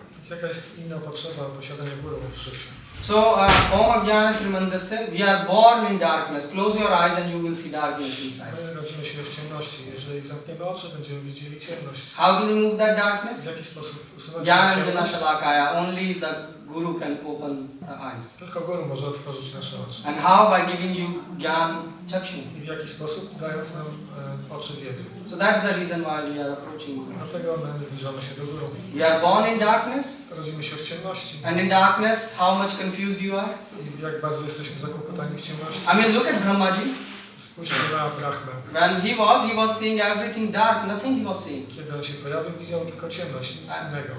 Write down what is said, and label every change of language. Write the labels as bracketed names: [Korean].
[Polish] Więc jaka jest inna potrzeba posiadania guru w życiu? [English] So, [Sanskrit] Om Ajnana Trimandasya, [English] we are born in darkness. Close your eyes and you will see darkness inside. [Polish] My rodzimy się w ciemności. Jeżeli zamkniemy oczy, będziemy widzieli ciemność. [English] How to remove that darkness? [Polish] jaki sposób usunąć [Sanskrit] Jnana [Polish] tę [Sanskrit] Jana [Polish] ciemność? [Sanskrit] Shalakaya. [English] Only the Guru can open the eyes. [Polish] Tylko guru może otworzyć nasze oczy. [English] And how? By giving you Gyan Chakshu. [Polish] I w jaki sposób? Dając nam oczy wiedzy. [English] So that's the reason why we are approaching Guru. [Polish] Dlatego my zbliżamy się do guru. [English] We are born in darkness. [Polish] Rodzimy się w ciemności. [English] And in darkness, how much confused you are? [Polish] I jak bardzo jesteśmy zakłopotani w ciemności. [English] I mean, look at Brahmaji. [Polish] Spójrzmy na Brahmę. [English] When he was seeing everything dark, nothing he was seeing. [Polish] Kiedy on się pojawił, widział tylko ciemność, nic innego.